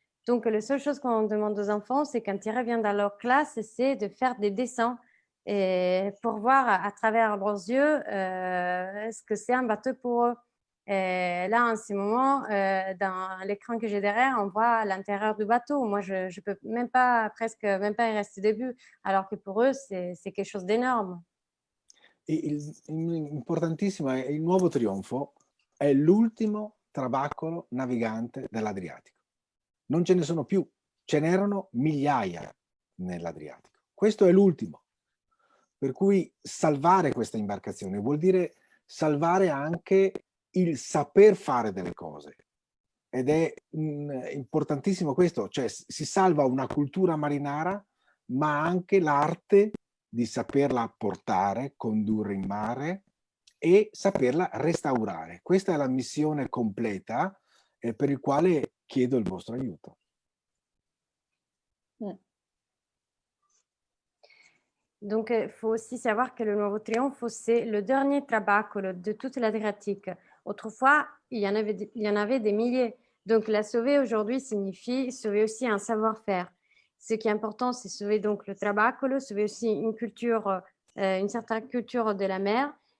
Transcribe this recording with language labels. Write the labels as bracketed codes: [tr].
[fr] Donc, la seule chose qu'on demande aux enfants, c'est quand ils reviennent dans leur classe, c'est de faire des dessins pour voir à travers leurs yeux ce que c'est un bateau pour eux. Et là, en ce moment, dans l'écran que j'ai derrière, on voit l'intérieur du bateau. Moi, je peux presque même pas y rester debout, alors que pour eux, c'est quelque chose d'énorme. [it] Importantissimo è il Nuovo Trionfo, è l'ultimo trabacolo navigante dell'Adriatico. Non ce ne sono più, ce n'erano migliaia nell'Adriatico. Questo è l'ultimo. Per cui salvare questa imbarcazione vuol dire salvare anche il saper fare delle cose. Ed è importantissimo questo, cioè si salva una cultura marinara, ma anche l'arte di saperla portare, condurre in mare e saperla restaurare. Questa è la missione completa per il quale chiedo il vostro aiuto. [fr] Donc, il faut aussi savoir que le Nuovo Trionfo, c'est le dernier trabacolo de toute l'Adriatique. Autrefois, il y en avait des milliers. Donc, la sauver aujourd'hui signifie sauver aussi un savoir-faire. Ce qui est important, c'est sauver donc le trabacolo, sauver aussi une culture, une certaine culture de la mer.